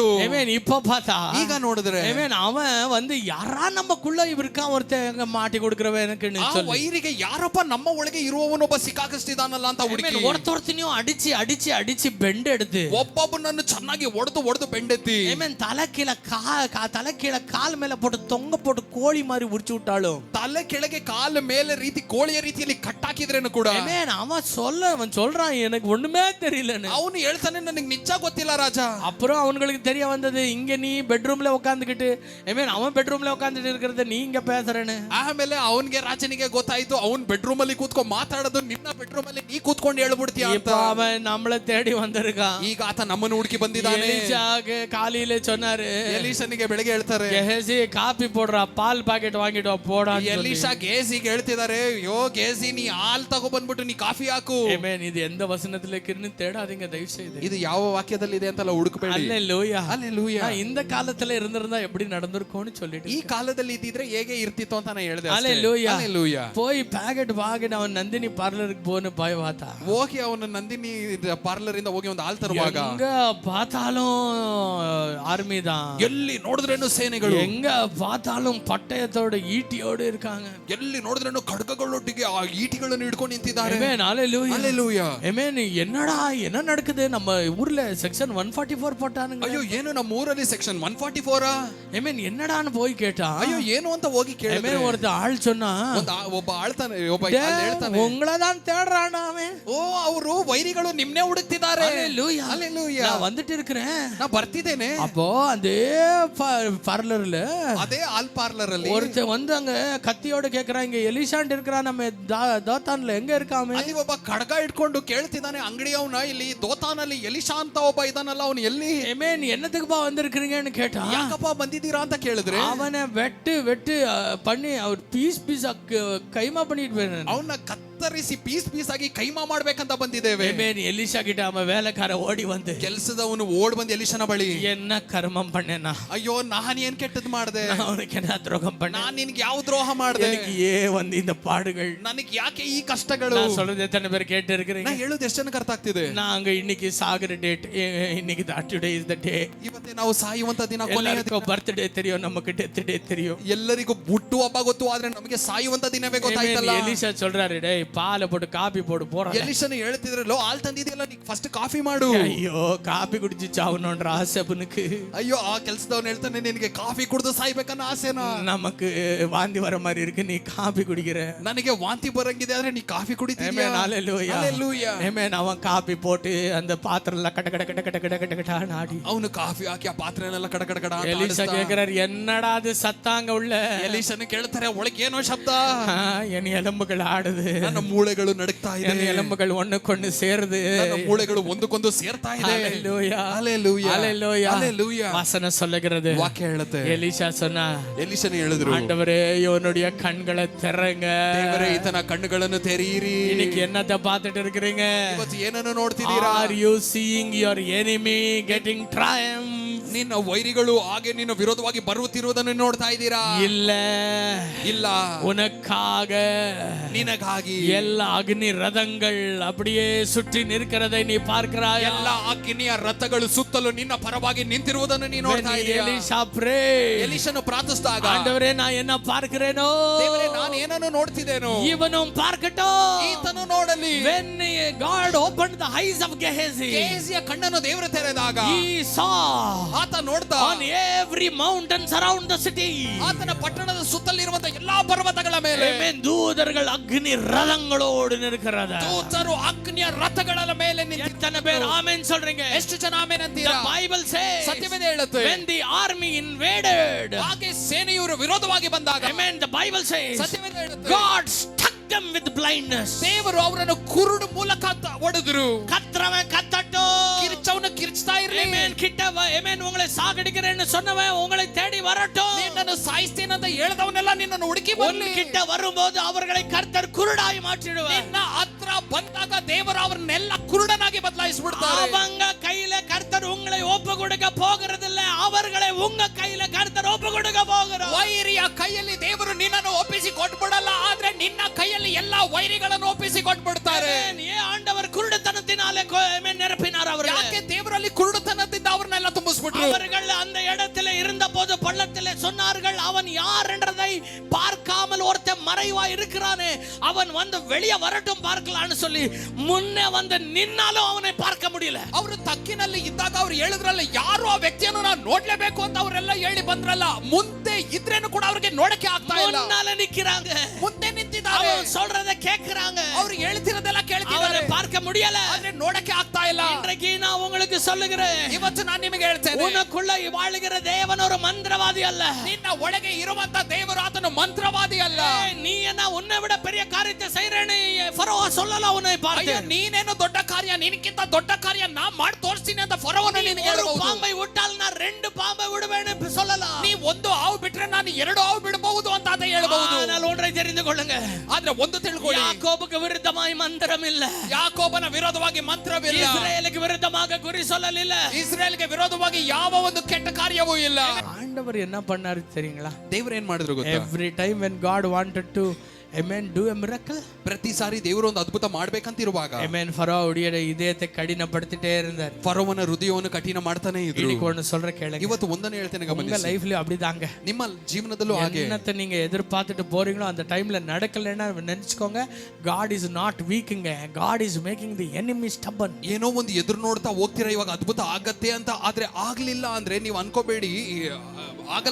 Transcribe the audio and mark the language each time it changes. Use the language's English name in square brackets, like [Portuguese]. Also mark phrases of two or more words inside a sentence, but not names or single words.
[Tamil] இப்ப பார்த்தா [Kannada] ಈಗ ನೋಡಿದ್ರೆ [Tamil] அவன் யாரா நமக்குள்ள இருக்கான் ஒருத்தங்க மாட்டி கொடுக்கிறவனுக்கு [Kannada] ವೈರಿಗೆ ಯಾರಪ್ಪ ನಮ್ಮ ಒಳಗೆ ಇರುವವನೊಬ್ಬ ಸಿಕ್ಕಾಕಿಸ್ತಿದಾನಲ್ಲ ಅಂತ ಹುಡುಕಿ [Tamil] ஒருத்தனையும் அடிச்சு பெண்ட் எடுத்து [Kannada] ಒಬ್ಬೊಬ್ಬನನ್ನು ಚೆನ್ನಾಗಿ ಒಡೆದು ಬೆಂಡೆತ್ತಿ [Tamil] தலை கீழே கால் மேல போட்டு தொங்க போட்டு கோழி மாதிரி உரிச்சு விட்டாலும், [Kannada] ತಲೆ ಕೆಳಗೆ ಕಾಲ ಮೇಲೆ ರೀತಿ ಕೋಳಿಯ ರೀತಿಯಲ್ಲಿ ಕಟ್ಟಾಕಿದ್ರೇನು ಕೂಡ [Tamil] அவன் சொல்றான் எனக்கு ஒண்ணுமே தெரியலன்னு. [Kannada] ಅವನು ಹೇಳ್ತಾನೆ ನನಗೆ ನಿಜ ಗೊತ್ತಿಲ್ಲ ರಾಜ. [Tamil] அப்புறம் அவங்களுக்கு தெரிய வந்தது, இங்க நீ பெட்ரூம்ல உட்காந்துக்கிட்டு அவன் பெட்ரூம்ல உட்காந்துட்டு இருக்கிறத நீ இங்க பேசுறேன்னு. [Kannada] ಆಮೇಲೆ ಅವನಿಗೆ ರಾಜನಿಗೆ ಗೊತ್ತಾಯ್ತು, ಅವನ್ ಬೆಡ್ರೂಮ್ ಅಲ್ಲಿ ಕೂತ್ಕೊಂಡು ಮಾತಾಡೋದು ನಿನ್ನ ಬೆಡ್ರೂಮ್ ಅಲ್ಲಿ ನೀ ಕೂತ್ಕೊಂಡು ಹೇಳ್ಬಿಡ್ತೀಯ ಅಂತ. [Tamil] அவன் நம்மள தேடி வந்திருக்கான். [Kannada] ಈಗ ಆತ ನಮ್ಮನ್ನು ಹುಡುಕಿ ಬಂದಿದ್ದಾನೆ. [Tamil] காலையில சொன்னாரு, [Kannada] ಎಲೀಷನಿಗೆ ಬೆಳಗ್ಗೆ ಹೇಳ್ತಾರೆ, [Tamil] ಗೇಸಿ ಕಾಫಿ போடுறா, பால் பாக்கெட் வாங்கிட்டு போடா. [Kannada] ಎಲೀಷಾ ಗೇಸಿಗೆ ಹೇಳ್ತಿದ್ದಾರೆ, ಯೋ ಗೇಸಿ ನೀ ಹಾಲ್ ತಗೋ ಬಂದ್ಬಿಟ್ಟು ನೀ ಕಾಫಿ ಹಾಕು. [Tamil] இது எந்த வசனத்துல இருக்குன்னு தேடாதீங்க தயவு செய்து. [Kannada] ಇದು ಯಾವ ವಾಕ್ಯದಲ್ಲಿ ಇದೆ ಅಂತಲ್ಲ ಹುಡುಕಬೇಡಿ. [Tamil] அல்லேலூயா. அல்லேலೂಯಾ. இந்த காலத்துல இருந்திருந்தா எப்படி நடந்திருக்கும்னு சொல்லிட்டு, [Kannada] ಈ ಕಾಲದಲ್ಲಿ ಇದ್ದಿದ್ರೆ ಹೇಗೆ ಇರ್ತಿತ್ತು ಅಂತ ನಾನು ಹೇಳಿದೆ. [Tamil] அல்லேலூயா. அல்லேலೂಯಾ. போய் பாக்கெட் வாங்கிட்டு அவன் நந்தினி பார்லருக்கு போன்னு போய் பார்த்தா, [Kannada] ಹೋಗಿ ಅವನ ನಂದಿನಿ ಪಾರ್ಲರ್ ಇಂದ ಹೋಗಿ ಒಂದು ಹಾಲ್ ತರುವಾಗ [Tamil] எங்க பார்த்தாலும் ஆர்மி தான், [Kannada] ಎಲ್ಲಿ ನೋಡಿದ್ರೇನು ಸೇನೆಗಳು, [Tamil] எங்க பார்த்தாலும் பட்டயத்தோட ஈட்டியோடு இருக்காங்க, [Kannada] ಎಲ್ಲಿ ನೋಡಿದ್ರೇನು ಖಡ್ಗಗಳೊಟ್ಟಿಗೆ ಆ ಈಟಿಗಳನ್ನು ಹಿಡ್ಕೊಂಡು ನಿಂತಿದ್ದಾರೆ. [Tamil] அல்லேலூயா. என்னடா என்ன நடக்குது? நம்ம ஊர்ல செக்ஷன் 144 போட்டானுங்க. [Kannada] ಅಯ್ಯೋ ಏನು ನಮ್ಮ ಊರಲ್ಲಿ ಸೆಕ್ಷನ್ 144 [Tamil] என்னடான்னு போய் கேட்டா, [Kannada] ಅಯ್ಯೋ ಏನು ಅಂತ ಹೋಗಿ ಕೇಳಿದ್ರೆ [Tamil] ஒருத்த ஆள் சொன்னா, [Kannada] ಒಬ್ಬ ಆಳ್ತಾನೆ, ಒಬ್ಬ ಹೇಳ್ತಾನೆ, [Tamil] உங்களதான் தேடுறானா அவன். [Kannada] ಓ ಅವರು ವೈರಿಗಳು ನಿಮ್ನೆ ಹುಡುಕ್ತಿದ್ದಾರೆ. [Tamil] அல்லேலூயா. நான் வந்துட்டு இருக்கிறேன், [Kannada] நான் ಬರ್ತಿದ್ದೇನೆ. [Tamil] அப்போ அதே பார்லர்ல, அதே ஆல் பார்லர் ಅಲ್ಲಿ ஒருத்த வந்து அங்க கத்தியோட கேக்குறாங்க, எலிஷாண்ட் இருக்கிறான் நம்ம தோத்தான்ல, எங்க இருக்காம? [Kannada] ಅಲ್ಲಿ ಒಬ್ಬ ಖಡ್ಗ ಇಟ್ಕೊಂಡು ಕೇಳ್ತಿದ್ದಾನೆ ಅಂಗಡಿಯವನ, ಇಲ್ಲಿ ದೋತಾನಲ್ಲಿ ಎಲಿಶಾ ಅಂತ ಒಬ್ಬ ಇದಾನಲ್ಲ, ಅವನು ಎಲ್ಲಿ? [Tamil] என்னத்துக்குப்பா வந்திருக்கிறீங்கன்னு கேட்டா, [Kannada] ಯಾಕಪ್ಪ ಬಂದಿದ್ದೀರಾ ಅಂತ ಕೇಳಿದ್ರೆ, [Tamil] அவனை வெட்டு பண்ணி அவர் பீஸா கைமா பண்ணிட்டு போயிரு, [Kannada] ಅವನ್ನ ಕತ್ತಿ ಕತ್ತರಿಸಿ ಪೀಸ್ ಆಗಿ ಕೈಮಾ ಮಾಡ್ಬೇಕಂತ ಬಂದಿದ್ದೇವೆ. [Tamil] ஆமென். எலிஷா கிட்ட அவன் வேலைக்கார ஓடி வந்து [Kannada] ಕೆಲಸದವನು ಓಡ್ ಬಂದು ಎಲಿಷನ ಬಳಿ, [Tamil] என்ன கர்மம் பண்ணேனா, [Kannada] ಅಯ್ಯೋ ನಾನ್ ಏನ್ ಕೆಟ್ಟದ್ ಮಾಡ್ದೆ, [Tamil] அவனுக்கு என்ன துரோகம் பண்ண, [Kannada] ನಾನ್ ನಿನ್ಗೆ ಯಾವ ದ್ರೋಹ ಮಾಡ್ದೆ, [Tamil] எனக்கு ஏன் வந்து இந்த பாடுகள், [Kannada] ನನಗೆ ಯಾಕೆ ಈ ಕಷ್ಟಗಳು. [Tamil] நான் சொல்றது எத்தனை பேர் கேட்டு இருக்கிறீங்க? [Kannada] ನಾ ಹೇಳೋದು ಎಷ್ಟು ಜನಕ್ಕೆ ಅರ್ಥ ಆಗ್ತಿದೆ? [Tamil] நாங்க இன்னைக்கு சாகுற டேட், இன்னைக்கு [English] today is the day. [Kannada] ಇವತ್ತೇ ನಾವು ಸಾಯುವಂತ ದಿನ, [Tamil] எல்லாருக்கும் பர்த்டே தெரியும், நமக்கு டெத் டே தெரியும். [Kannada] ಎಲ್ಲರಿಗೂ ಹುಟ್ಟು ಹಬ್ಬ ಗೊತ್ತು, ಆದ್ರೆ ನಮಗೆ ಸಾಯುವಂತ ದಿನವೇ ಗೊತ್ತಾಯ್ತಲ್ಲ. [Tamil] எலிஷா சொல்றாரு, டேய் பாலை போட்டு காபி போடு போற. [Kannada] ಎಲಿಷನ ಹೇಳ್ತಿದ್ರಲ್ಲೋ, ಹಾಲ್ ತಂದಿದೆಯಲ್ಲ, ನೀ ಫಸ್ಟ್ ಕಾಫಿ ಮಾಡು. [Tamil] ஐயோ காபி குடிச்சு சாவணும்ன்ற ஆசை அவனுக்கு. [Kannada] ಅಯ್ಯೋ ಆ ಕೆಲಸದವನು ಹೇಳ್ತಾನೆ, ನಿನಗೆ ಕಾಫಿ ಕುಡಿದು ಸಾಯ್ಬೇಕನ್ನ ಆಸೆನಾ? [Tamil] நமக்கு வாந்தி வர மாதிரி இருக்கு, நீ காபி குடிக்கிற. [Kannada] ನನಗೆ ವಾಂತಿ ಬರಂಗಿದೆ, ಆದ್ರೆ ನೀ ಕಾಫಿ ಕುಡಿತೀಯ. [Tamil] ஹalleluya ஹalleluya. ஆமென். அவன் காபி போட்டு அந்த பாத்திரம்ல கட கட கட கட கட கட கட நாடி, [Kannada] ಅವನು ಕಾಫಿ ಹಾಕಿ ಆ ಪಾತ್ರೆನೆಲ್ಲ ಕಡ ಕಡ ಕಡ [Tamil] எலிசா கேக்குறாரு, என்னடா அது சத்தாங்க உள்ள? [Kannada] ಎಲಿಷನ ಕೇಳ್ತಾರೆ, ಒಳಗೆ ಏನೋ ಶಬ್ದ. [Tamil] என் எலும்புகள் ஆடுது, [Kannada] ನನ್ನ ಮೂಳೆಗಳು ನಡುಕ್ತಾ ಇದೆ, [Tamil] என் எலும்புகள் ஒண்ணுக்கொண்டு சேருது, [Kannada] ನನ್ನ ಮೂಳೆಗಳು ಒಂದಕ್ಕೊಂದು ಸೇರ್ತಾ ಇದೆ. [Tamil] ஹalleluya ஹalleluya ஹalleluya ஹalleluya. வசனம் சொல்லுகிறது, [Kannada] ವಾಕ್ಯ ಹೇಳುತ್ತೆ. [Tamil] எலிசா சொன்னா, [Kannada] ಎಲಿಷನ ಹೇಳಿದ್ರು, [Tamil] ஆண்டவரே இவனுடைய கண்களை திறங்க. [Kannada] ದೇವರೇ ಈತನ ಕಣ್ಣುಗಳನ್ನು ತೆರೆಯಿರಿ. [Tamil] இன்னைக்கு என்னத்தை பார்த்துட்டு இருக்கிறீங்க? [Kannada] ಇವತ್ತು ಏನನ್ನು ನೋಡ್ತಿದ್ದೀರಾ? [English] Are you seeing your enemy getting triumph? [Kannada] ನಿನ್ನ ವೈರಿಗಳು ಹಾಗೆ ನಿನ್ನ ವಿರೋಧವಾಗಿ ಬರುತ್ತಿರುವುದನ್ನು ನೋಡ್ತಾ ಇದ್ದೀರಾ? [Tamil] இல்ல [Kannada] ಇಲ್ಲ, [Tamil] உனக்காக [Kannada] ನಿನಗಾಗಿ [Tamil] எல்லா அக்னி ரதங்கள் அப்படியே சுற்றி நிற்கிறதை நீ பார்க்கிறாய். [Kannada] ಎಲ್ಲ ಅಗ್ನಿಯ ರಥಗಳು ಸುತ್ತಲೂ ನಿನ್ನ ಪರವಾಗಿ ನಿಂತಿರುವುದನ್ನು ನೀನು ನೋಡ್ತಾ ಇದ್ದೀಯಾ? [Tamil] எலிசா pray. [Kannada] ಎಲಿಷನು ಪ್ರಾರ್ಥಿಸಿದಾಗ, [Tamil] ஆண்டவரே நான் என்ன பார்க்கிறேனோ, [Kannada] ದೇವರೇ ನಾನು ಏನನ್ನು ನೋಡ್ತಿದ್ದೇನೋ, [Tamil] இவனும் பார்க்கட்டும். [Kannada] ಈತನು ನೋಡಲಿ. [English] When God opened the eyes of Gehazi, [Kannada] ಗೇಹಜಿಯ ಕಣ್ಣನ್ನು ದೇವರು ತೆರೆದಾಗ, [English] he saw [Kannada] ಆತ ನೋಡ್ತಾ [English] on every mountains around the city, [Kannada] ಆತನ ಪಟ್ಟಣದ ಸುತ್ತಲಿರುವಂತ ಎಲ್ಲಾ ಪರ್ವತಗಳ ಮೇಲೆ, [Tamil] amen, தூதர்கள் அக்னி ரதங்களோடு நிற்கிறாங்க. [Kannada] ದೂತರು ಅಗ್ನಿಯ ರಥಗಳ ಮೇಲೆ [Tamil] எத்தனை பேர் ஆமென் சொல்றீங்க? [Kannada] ಎಷ್ಟು ಜನ ಆಮೆನ್ ಅಂತೀರಾ? [English] The Bible says, [Kannada] ಸತ್ಯವೇದ ಹೇಳುತ್ತೆ, [English] when the army invaded, [Kannada] ಹಾಗೆ ಸೇನೆಯವರು ವಿರೋಧವಾಗಿ ಬಂದಾಗ, [English] amen, the Bible says, [Kannada] ಸತ್ಯವೇದ ಹೇಳುತ್ತೆ, [English] God struck them with blindness. [Kannada] ದೇವರು ಅವರನ್ನು ಕುರುಡು ಮೂಲಕ ಹೊಡೆದರು. [Tamil] கத்ரவன் கத்தட்டோ, [Kannada] ಕಿರ್ಚವನು ಕಿರ್ಚ್ತಾ ಇರಲಿ. [Tamil] amen, கிட்டவ, amen, உங்களை சாகடிக்கிறேன்னு சொன்னவன் உங்களை தேடி வரட்டும். [Kannada] ನಿನ್ನನ್ನು ಸಾಯಿಸ್ತೇನೆ ಅಂತ ಹೇಳಿದವನೆಲ್ಲ ನಿನ್ನನ್ನು ಹುಡುಕಿ [Tamil] உன் [Kannada] ಬರಲಿ. [Tamil] கிட்ட வரும்போது அவர்களை கர்த்தர் குருடாய் மாற்றிடுவார். [Kannada] ನಿನ್ನ ಹತ್ರ ಬಂದಾಗ ದೇವರು ಅವರನ್ನೆಲ್ಲ ಕುರುಡನಾಗಿ ಬದಲಾಯಿಸಿಬಿಡ್ತಾರೆ. [Tamil] அவங்க கையில கர்த்தர் உங்களை ஒப்பு கொடுக்க போகிறதில்ல, அவர்களை உங்க கையில கர்த்தர் ஒப்பு கொடுக்க போகிறார். [Kannada] ವೈರಿಯ ಕೈಯಲ್ಲಿ ದೇವರು ನಿನ್ನನ್ನು ಒಪ್ಪಿಸಿ ಕೊಟ್ಬಿಡಲ್ಲ, ಆದ್ರೆ ನಿನ್ನ ಕೈಯಲ್ಲಿ ಎಲ್ಲಾ ವೈರಿಗಳನ್ನು ಒಪ್ಪಿಸಿ ಕೊಟ್ಬಿಡ್ತಾರೆ. [Tamil] ஏன் ஆண்டவர் குருடத்தனத்தினாலே நிரப்பினார் அவர்களை? [Kannada] ಯಾಕೆ ದೇವರಲ್ಲಿ ಕುರುಡುತನದಿಂದ ಅವರನ್ನೆಲ್ಲ ತುಂಬಿಸ್ಬಿಟ್ರು? [Tamil] அவர்கள் அந்த இடத்துல இருந்த போது பள்ளத்திலே சொன்னார்கள், அவன் யார் என்றதை பார்க்காமல் ஒருத்தன் மறைவா இருக்கிறானே, அவன் வந்து வெளியே வரட்டும் பார்க்கலாம்னு சொல்லி முன்னே வந்து நின்னாலும் அவனை பார்க்க முடியல. [Kannada] ಅವರು ತಕ್ಕಿನಲ್ಲಿ ಇದ್ದಾಗ ಅವ್ರು ಹೇಳಿದ್ರಲ್ಲ, ಯಾರು ಆ ವ್ಯಕ್ತಿಯನ್ನು ನಾನು ನೋಡ್ಲೇಬೇಕು ಅಂತ ಅವರೆಲ್ಲ ಹೇಳಿ ಬಂದ್ರಲ್ಲ, ಮುಂದೆ ಇದ್ರೇನು ಕೂಡ ಅವ್ರಿಗೆ ನೋಡಕ್ಕೆ ಆಗ್ತಾ ಇಲ್ಲ. [Tamil] முன்னால நிக்கிறாங்க, [Kannada] ಮುಂದೆ ನಿಂತಿದ್ದಾರೆ, [Tamil] அவன் சொல்றத கேக்குறாங்க, [Kannada] ಅವ್ರು ಹೇಳ್ತಿರೋದೆಲ್ಲ ಕೇಳ್ತಿದ್ದಾರೆ, [Tamil] அவனை பார்க்க முடியல, [Kannada] ಆದ್ರೆ ನೋಡಕ್ಕೆ ಆಗ್ತಾ ಇಲ್ಲ. [Tamil] இன்றைக்கு நான் உங்களுக்கு சொல்லுகிறேன், [Kannada] ಇವತ್ತು ನಾನು ನಿಮಗೆ ಹೇಳ್ತೇನೆ, [Tamil] உனக்குள்ள வாழுகிற தேவன் ஒரு மந்திரவாதி அல்ல. [Kannada] ನಿನ್ನ ಒಳಗೆ ಇರುವಂತ ದೇವರು ಆತನು ಮಂತ್ರವಾದಿ ಅಲ್ಲ. [Tamil] நீ என்ன உன்னை விட பெரிய காரியத்தை செய்றேன்னு ಫರೋಹ சொல்லல உன்னை பார்த்து. [Kannada] ನೀನೇನು ದೊಡ್ಡ ಕಾರ್ಯ, ನಿನಕ್ಕಿಂತ ದೊಡ್ಡ ಕಾರ್ಯ ನಾ ಮಾಡಿ ತೋರಿಸ್ತೀನಿ ಅಂತ ಫರೋಹನು ನಿನಗೆ ಹೇಳಬಹುದು. [Tamil] பாம்பை விட்டால் நான் 2 பாம்பை விடுவேன்னு சொல்லலாம். [Kannada] ನೀ ಒಂದು ಹಾವು ಬಿಟ್ರೆ ನಾನು 2 ಹಾವು ಬಿಡಬಹುದು ಅಂತ ಆತ ಹೇಳಬಹುದು. [Tamil] ஆனால் ஒன்றை தெரிந்து கொள்ளுங்க, [Kannada] ಆದ್ರೆ ಒಂದು ತಿಳ್ಕೊಳ್ಳಿ, [Tamil] யாக்கோபுக்கு விருத்தமாய் மந்திரம் இல்ல, [Kannada] ಯಾಕೋಬನ ವಿರೋಧವಾಗಿ ಮಂತ್ರವಿಲ್ಲ, [Tamil] இஸ்ரவேலுக்கு விருத்தமாக குறி சொல்லಲಿಲ್ಲ, [Kannada] ಇಸ್ರೇಲ್ಗೆ ವಿರೋಧವಾಗಿ ಯಾವ ಒಂದು ಕೆಟ್ಟ ಕಾರ್ಯವೂ ಇಲ್ಲ. [Tamil] ஆண்டவர் என்ன பண்ணாரு தெரியுங்களா? [Kannada] ದೇವರು ಏನ್ ಮಾಡಿದ್ರು ಗೊತ್ತಾ? [English] Every time when God wanted to, amen, do a miracle, [Kannada] ಪ್ರತಿ ಸಾರಿ ದೇವರು ಒಂದು ಅದ್ಭುತ ಮಾಡ್ಬೇಕಂತ ಇರುವಾಗ, [Tamil] amen, ಫರೋಹவுடைய இதயத்தை கடினப்படுத்திட்டே இருந்தார். [Kannada] ಫರೋವನ ಹೃದಯವನ್ನು ಕಠಿಣ ಮಾಡ್ತಾನೆ ಇದ್ರು. [Tamil] இன்னைக்கு ஒன்னு சொல்ற கேளுங்க, [Kannada] ಇವತ್ತು ಒಂದನೇ ಹೇಳ್ತೇನೆ [Tamil] உங்க [Kannada] ಗಮನಿಸಿ, [Tamil] லைஃப்லயும் அப்படிதாங்க. [Kannada] ನಿಮ್ಮ ಜೀವನದಲ್ಲೂ ಹಾಗೆ [Tamil] என்னத்தை நீங்க எதிர்பார்த்துட்டு போறீங்களோ அந்த டைம்ல நடக்கலைன்னா நினைச்சுக்கோங்க, [English] God is not weakங்க, God is making the enemy stubborn. [Kannada] ಏನೋ ಒಂದು ಎದುರು ನೋಡ್ತಾ ಹೋಗ್ತೀರಾ, ಇವಾಗ ಅದ್ಭುತ ಆಗತ್ತೆ ಅಂತ, ಆದ್ರೆ ಆಗ್ಲಿಲ್ಲ ಅಂದ್ರೆ ನೀವು ಅನ್ಕೋಬೇಡಿ ಆಗಲ್ಲ.